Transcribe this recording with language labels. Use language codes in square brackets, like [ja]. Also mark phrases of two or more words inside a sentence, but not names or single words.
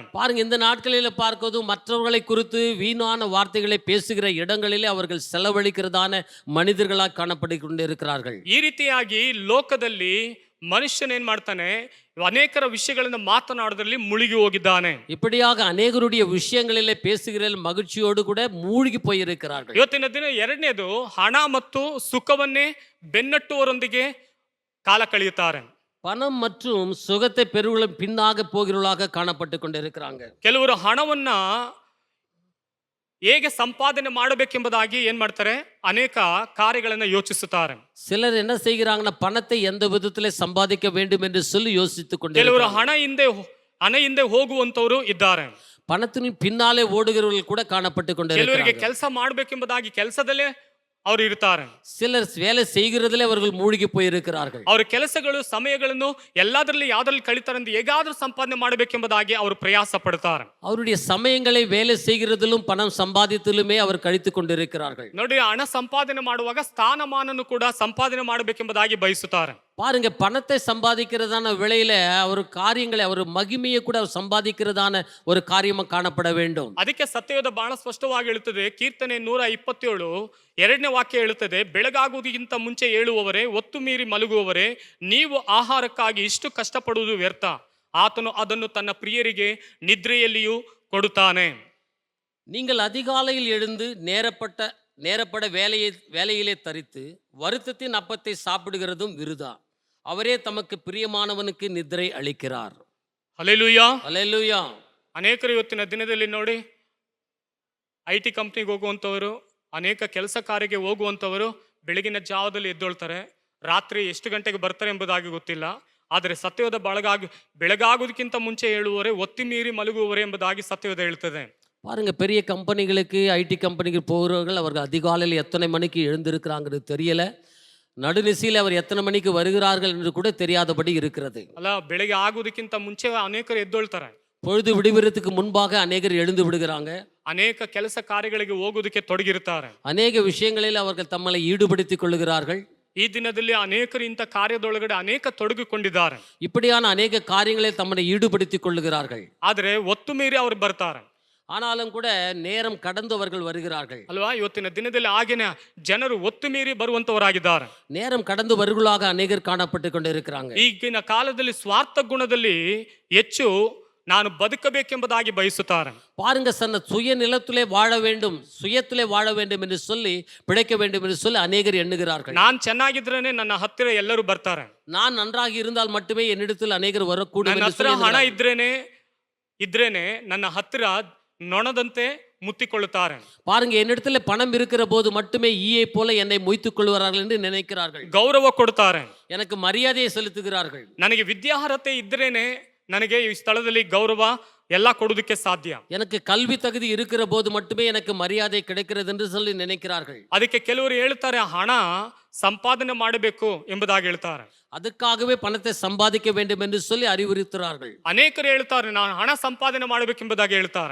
[ta] பாருங்க, இந்த நாட்களில் பார்க்கிறது மற்றவர்களை குறித்து வீணான வார்த்தைகளை பேசுகிற இடங்களிலே அவர்கள் செலவழிக்கிறதான மனிதர்களாக காணப்பட்டு கொண்டிருக்கிறார்கள். [kn] ಈ ರೀತಿಯಾಗಿ ಲೋಕದಲ್ಲಿ ಮನುಷ್ಯನ ಏನ್ ಮಾಡ್ತಾನೆ, ಅನೇಕರ ವಿಷಯಗಳಿಂದ ಮಾತನಾಡೋದ್ರಲ್ಲಿ ಮುಳುಗಿ ಹೋಗಿದ್ದಾನೆ. [ta] இப்படியாக அநேகருடைய விஷயங்களிலே பேசுகிற மகிழ்ச்சியோடு கூட மூழ்கி போயிருக்கிறார்கள். [kn] ಇವತ್ತಿನ ದಿನ ಎರಡನೇದು, ಹಣ ಮತ್ತು ಸುಖವನ್ನೇ ಬೆನ್ನಟ್ಟುವವರೊಂದಿಗೆ ಕಾಲ ಕಳೆಯುತ್ತಾರೆ. [ta] பணம் மற்றும் சுகத்தை பெறுவதும் பின்னாக போகிறவர்களாக காணப்பட்டு கொண்டிருக்கிறாங்க. [kn] ಕೆಲವರು ಹಣವನ್ನ ಹೇಗೆ ಸಂಪಾದನೆ ಮಾಡಬೇಕೆಂಬುದಾಗಿ ಏನ್ ಮಾಡ್ತಾರೆ, ಅನೇಕ ಕಾರ್ಯಗಳನ್ನ ಯೋಚಿಸುತ್ತಾರೆ. [ta] சிலர் என்ன செய்கிறாங்கன்னா பணத்தை எந்த விதத்திலே சம்பாதிக்க வேண்டும் என்று சொல்லி யோசித்துக் [kn] ಕೆಲವರು [ta] கொண்டிருக்கிறார்கள். [kn] ಹಣ ಹಿಂದೆ ಹೋಗುವಂತವರು ಇದ್ದಾರೆ. [ta] பணத்தின் பின்னாலே ஓடுகிறவர்கள் கூட காணப்பட்டு [kn] ಕೆಲವರಿಗೆ [ta] கொண்டிருக்கிறார்கள். [kn] ಕೆಲಸ ಮಾಡಬೇಕೆಂಬುದಾಗಿ ಕೆಲಸದಲ್ಲೇ ಅವರು ಇರ್ತಾರೆ. [ta] சிலர் வேலை செய்கிறதிலே அவர்கள் மூழ்கி போயிருக்கிறார்கள். [kn] ಅವರ ಕೆಲಸಗಳು ಸಮಯಗಳನ್ನು ಎಲ್ಲದರಲ್ಲಿ ಯಾವ್ದ್ರಲ್ಲಿ ಕಳೀತಾರೆ ಅಂತ ಹೇಗಾದ್ರೂ ಸಂಪಾದನೆ ಮಾಡಬೇಕೆಂಬುದಾಗಿ ಅವರು ಪ್ರಯಾಸ ಪಡ್ತಾರೆ. [ta] அவருடைய சமயங்களை வேலை செய்கிறதிலும் பணம் சம்பாதித்தலுமே அவர் கழித்து கொண்டிருக்கிறார்கள். [kn] ನೋಡಿ, ಹಣ ಸಂಪಾದನೆ ಮಾಡುವಾಗ ಸ್ಥಾನಮಾನನು ಕೂಡ ಸಂಪಾದನೆ ಮಾಡಬೇಕೆಂಬುದಾಗಿ ಬಯಸುತ್ತಾರೆ. [ta] பாருங்க, பணத்தை சம்பாதிக்கிறதான விலையில அவர் காரியங்களை அவர் மகிமையை கூட அவர் சம்பாதிக்கிறதான ஒரு காரியமா காணப்பட வேண்டும். [kn] ಅದಕ್ಕೆ ಸತ್ಯವೇದ ಬಹಳ ಸ್ಪಷ್ಟವಾಗಿ ಹೇಳುತ್ತದೆ. ಕೀರ್ತನೆ 127 ಎರಡನೇ ವಾಕ್ಯ ಹೇಳುತ್ತದೆ, ಬೆಳಗಾಗುವುದಕ್ಕಿಂತ ಮುಂಚೆ ಏಳುವವರೇ, ಒತ್ತು ಮೀರಿ ಮಲಗುವವರೇ, ನೀವು ಆಹಾರಕ್ಕಾಗಿ ಇಷ್ಟು ಕಷ್ಟಪಡುವುದು ವ್ಯರ್ಥ. ಆತನು ಅದನ್ನು ತನ್ನ ಪ್ರಿಯರಿಗೆ ನಿದ್ರೆಯಲ್ಲಿಯೂ ಕೊಡುತ್ತಾನೆ. [ta] நீங்கள் அதிகாலையில் எழுந்து நேரப்பட வேலையிலே தரித்து வருத்தத்தின் அப்பத்தை சாப்பிடுகிறதும் விருதா. அவரே தமக்கு பிரியமானவனுக்கு நித்திரை அளிக்கிறார். [kn] ಹಲ್ಲೆಲೂಯಾ. [ta] அல்லேலூயா. [kn] ಅನೇಕರು ಇವತ್ತಿನ ದಿನದಲ್ಲಿ ನೋಡಿ, IT ಕಂಪ್ನಿಗೆ ಹೋಗುವಂಥವರು, ಅನೇಕ ಕೆಲಸ ಕಾರ್ಯಕ್ಕೆ ಹೋಗುವಂಥವರು ಬೆಳಗಿನ ಜಾವದಲ್ಲಿ ಎದ್ದೊಳ್ತಾರೆ. ರಾತ್ರಿ ಎಷ್ಟು ಗಂಟೆಗೆ ಬರ್ತಾರೆ ಎಂಬುದಾಗಿ ಗೊತ್ತಿಲ್ಲ. ಆದರೆ ಸತ್ಯವೇದ ಬೆಳಗಾಗುವುದಕ್ಕಿಂತ ಮುಂಚೆ ಹೇಳುವವರೇ, ಒತ್ತಿ ಮೀರಿ ಮಲಗುವವರೇ ಎಂಬುದಾಗಿ ಸತ್ಯವೇದ ಹೇಳ್ತದೆ. [ta] பாருங்க, பெரிய கம்பெனிகளுக்கு ஐடி கம்பெனிக்கு போகிறவர்கள் அவர்கள் அதிகாலையில் எத்தனை மணிக்கு எழுந்திருக்கிறாங்கிறது தெரியல. நடுநிசையில் அவர் எத்தனை மணிக்கு வருகிறார்கள் என்று கூட தெரியாதபடி இருக்கிறது. [kn] ಅಲ್ಲ, ಬೆಳಗ್ಗೆ ಆಗುವುದಕ್ಕಿಂತ ಮುಂಚೆ ಅನೇಕರು ಎದ್ದೊಳ್ತಾರೆ. [ta] பொழுது விடுவதற்கு முன்பாக அநேகர் எழுந்து விடுகிறாங்க. [kn] ಅನೇಕ ಕೆಲಸ ಕಾರ್ಯಗಳಿಗೆ ಹೋಗುವುದಕ್ಕೆ ತೊಡಗಿರುತ್ತಾರೆ. [ta] அநேக விஷயங்களில் அவர்கள் தம்மை ஈடுபடுத்திக் கொள்கிறார்கள். [kn] ಈ ದಿನದಲ್ಲಿ ಅನೇಕರು ಇಂಥ ಕಾರ್ಯದೊಳಗಡೆ ಅನೇಕ ತೊಡಗಿಕೊಂಡಿದ್ದಾರೆ. [ta] இப்படியான அநேக காரியங்களில் தம்மை ஈடுபடுத்திக் கொள்கிறார்கள். [kn] ಆದರೆ ಒತ್ತು ಮೀರಿ ಅವರು ಬರ್ತಾರೆ. [ta] ஆனாலும் கூட நேரம் கடந்து அவர்கள் வருகிறார்கள். [kn] ಅಲ್ವಾ, ಇವತ್ತಿನ ದಿನದಲ್ಲಿ ಆಗಿನ ಜನರು ಒತ್ತು ಮೀರಿ ಬರುವಂತವರಾಗಿದ್ದಾರೆ. [ta] நேரம் கடந்து வருகளாக அநேகர் காணப்பட்டு கொண்டிருக்கிறாங்க. [kn] ಈಗಿನ ಕಾಲದಲ್ಲಿ ಸ್ವಾರ್ಥ ಗುಣದಲ್ಲಿ ಹೆಚ್ಚು ನಾನು ಬದುಕಬೇಕೆಂಬುದಾಗಿ ಬಯಸುತ್ತಾರೆ. [ta] பாருங்க, சுய நிலத்திலே வாழ வேண்டும், சுயத்திலே வாழ வேண்டும் என்று சொல்லி, பிழைக்க வேண்டும் என்று சொல்லி அநேகர் எண்ணுகிறார்கள். [kn] நான் ಚೆನ್ನಾಗಿದ್ರೇನೆ ನನ್ನ ಹತ್ತಿರ ಎಲ್ಲರೂ ಬರ್ತಾರೆ. [ta] நான் நன்றாக இருந்தால் மட்டுமே என்னிடத்தில் அநேகர் வரக்கூடும் [kn] ನನ್ನ [ta] என்று [kn] ಹತ್ರ [ta] சொல்லி [kn] ಹಣ ಇದ್ರೇನೆ ನನ್ನ ಹತ್ತಿರ ನೊಣದಂತೆ ಮುತ್ತಿಕೊಳ್ಳುತ್ತಾರೆ. [ta] பாருங்க, என்னிடத்தில் பணம் இருக்கிற போது மட்டுமே ஈயை போல என்னை மொய்த்துக் கொள்வார்கள் என்று நினைக்கிறார்கள். [kn] ಗೌರವ ಕೊಡ್ತಾರೆ, [ta] எனக்கு மரியாதையை செலுத்துகிறார்கள். [kn] ನನಗೆ ವಿದ್ಯಾರ್ಹತೆ ಇದ್ರೇನೆ ನನಗೆ ಈ ಸ್ಥಳದಲ್ಲಿ ಗೌರವ ಎಲ್ಲ ಕೊಡುವುದಕ್ಕೆ ಸಾಧ್ಯ. [ta] எனக்கு கல்வி தகுதி இருக்கிற போது மட்டுமே எனக்கு மரியாதை கிடைக்கிறது என்று சொல்லி நினைக்கிறார்கள். [kn] ಅದಕ್ಕೆ ಕೆಲವರು ಹೇಳ್ತಾರೆ, ಹಣ ಸಂಪಾದನೆ ಮಾಡಬೇಕು ಎಂಬುದಾಗಿ ಹೇಳ್ತಾರೆ. [ta] ಅದಕ್ಕಾகவே பணத்தை சம்பாதிக்க வேண்டும் என்று சொல்லி அறிவுறுத்துகிறார்கள். [kn] ಅನೇಕರು ಹೇಳ್ತಾರೆ, ನಾನು ಹಣ ಸಂಪಾದನೆ ಮಾಡಬೇಕೆಂಬುದಾಗಿ ಹೇಳ್ತಾರೆ.